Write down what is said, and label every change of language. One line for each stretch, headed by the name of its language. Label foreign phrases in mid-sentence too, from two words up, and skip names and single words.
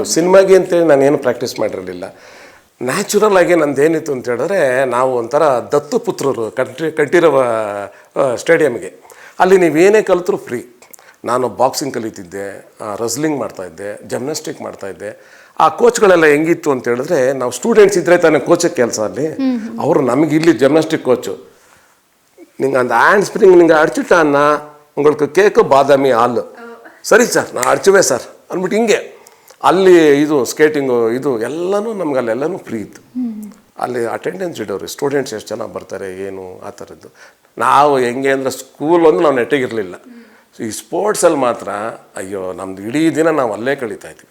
Kannada: ಸಿನಿಮಾಗೆ ಅಂತೇಳಿ ನಾನೇನು ಪ್ರಾಕ್ಟೀಸ್ ಮಾಡಿರಲಿಲ್ಲ. ನ್ಯಾಚುರಲ್ ಆಗಿ ನಂದೇನಿತ್ತು ಅಂತ ಹೇಳಿದ್ರೆ, ನಾವು ಒಂಥರ ದತ್ತು ಪುತ್ರರು ಕಟ್ಟಿರುವ ಸ್ಟೇಡಿಯಮ್ಗೆ. ಅಲ್ಲಿ ನೀವೇನೇ ಕಲಿತರೂ ಫ್ರೀ. ನಾನು ಬಾಕ್ಸಿಂಗ್ ಕಲಿತಿದ್ದೆ, ರಸ್ಲಿಂಗ್ ಮಾಡ್ತಾಯಿದ್ದೆ, ಜಿಮ್ನಾಸ್ಟಿಕ್ ಮಾಡ್ತಾಯಿದ್ದೆ. ಆ ಕೋಚ್ಗಳೆಲ್ಲ ಹೆಂಗಿತ್ತು ಅಂತ ಹೇಳಿದ್ರೆ, ನಾವು ಸ್ಟೂಡೆಂಟ್ಸ್ ಇದ್ದರೆ ತಾನೇ ಕೋಚಕ್ಕೆ ಕೆಲಸ ಅಲ್ಲಿ. ಅವರು ನಮಗೆ ಇಲ್ಲಿ ಜಿಮ್ನಾಸ್ಟಿಕ್ ಕೋಚು,
Tamil: நீங்கள் அந்த
English: hand spring
Tamil: நீங்கள் அடிச்சுட்டான்னா உங்களுக்கு கேக்கு பாதாமி ಹಾಲು.
Kannada: ಸರಿ ಸರ್, ನಾನು ಅಡ್ಚುವೆ ಸರ್ ಅಂದ್ಬಿಟ್ಟು ಹಿಂಗೆ. ಅಲ್ಲಿ ಇದು ಸ್ಕೇಟಿಂಗು ಇದು ಎಲ್ಲನೂ ನಮ್ಗೆ ಅಲ್ಲೆಲ್ಲನೂ ಫ್ರೀ ಇತ್ತು. ಅಲ್ಲಿ ಅಟೆಂಡೆನ್ಸ್ ಇಡೋರು, ಸ್ಟೂಡೆಂಟ್ಸ್ ಎಷ್ಟು ಜನ ಬರ್ತಾರೆ ಏನು ಆ ಥರದ್ದು. ನಾವು ಹೆಂಗೆ ಅಂದರೆ ಸ್ಕೂಲ್ ಒಂದು ನಾವು ನೆಟ್ಟಿಗಿರಲಿಲ್ಲ. ಈ ಸ್ಪೋರ್ಟ್ಸಲ್ಲಿ ಮಾತ್ರ ಅಯ್ಯೋ ನಮ್ಮದು ಇಡೀ ದಿನ ನಾವು ಅಲ್ಲೇ ಕಳೀತಾ ಇದ್ವಿ.